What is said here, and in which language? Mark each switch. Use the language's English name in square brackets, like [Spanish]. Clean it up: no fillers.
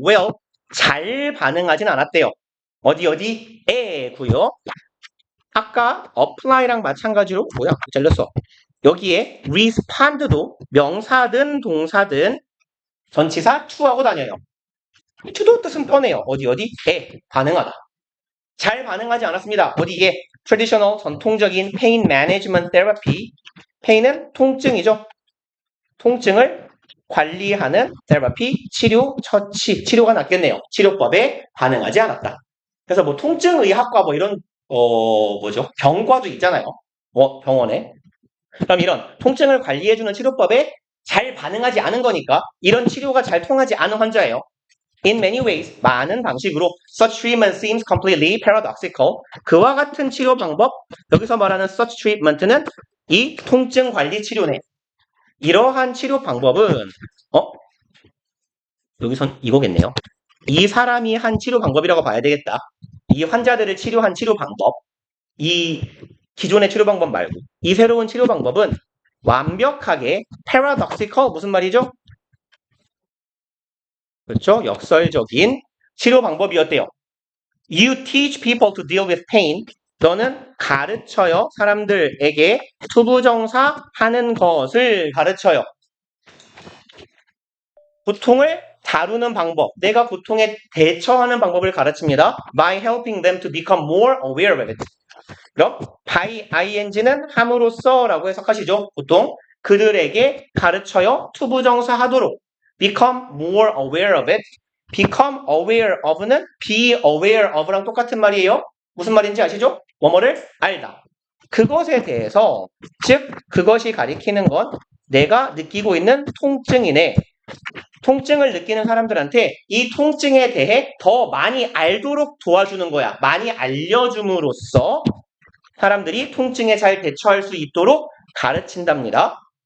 [Korean] well, 잘 반응하진 않았대요. 어디에고요. 아까 apply랑 마찬가지로 뭐야? 잘렸어. 여기에 respond도 명사든 동사든 전치사 to하고 다녀요. to도 뜻은 뻔해요. 어디에 반응하다. 잘 반응하지 않았습니다. 어디에 [English] traditional [Korean] 전통적인 [English] pain management therapy. [Korean] pain은 통증이죠. 통증을 관리하는 therapy, 처치, 치료가 낫겠네요. 치료법에 반응하지 않았다. 그래서 뭐 통증의학과 뭐 이런 병과도 있잖아요. 병원에. 그럼 이런 통증을 관리해주는 치료법에 잘 반응하지 않은 거니까 이런 치료가 잘 통하지 않은 환자예요. [English] In many ways, [Korean] 많은 방식으로 [English] such treatment seems completely paradoxical. [Korean] 그와 같은 치료 방법, 여기서 말하는 [English] such treatment [Korean] 는 이 통증 관리 치료네. 이러한 치료 방법은 여기선 이거겠네요. 이 사람이 한 치료 방법이라고 봐야 되겠다. 이 환자들을 치료한 치료 방법, 이 기존의 치료 방법 말고 이 새로운 치료 방법은 완벽하게 paradoxical, 무슨 말이죠? 그렇죠? 역설적인 치료 방법이었대요. [English] You teach people to deal with pain. [Korean] 너는 가르쳐요. 사람들에게 투부정사 하는 것을 가르쳐요. 고통을 다루는 방법, 내가 고통에 대처하는 방법을 가르칩니다. [English] By helping them to become more aware of it. [Korean] 그럼 by ing는 함으로써라고 해석하시죠. 보통 그들에게 가르쳐요. 투부정사 하도록. [English] Become more aware of it. Become aware of는 be aware of랑 [Korean] 똑같은 말이에요. 무슨 말인지 아시죠? 뭐뭐를 알다. 그것에 대해서, 즉 그것이 가리키는 건 내가 느끼고 있는 통증이네. 통증을 느끼는 사람들한테 이 통증에 대해 더 많이 알도록 도와주는 거야. 많이 알려줌으로써 사람들이 통증에 잘 대처할 수 있도록 가르친답니다.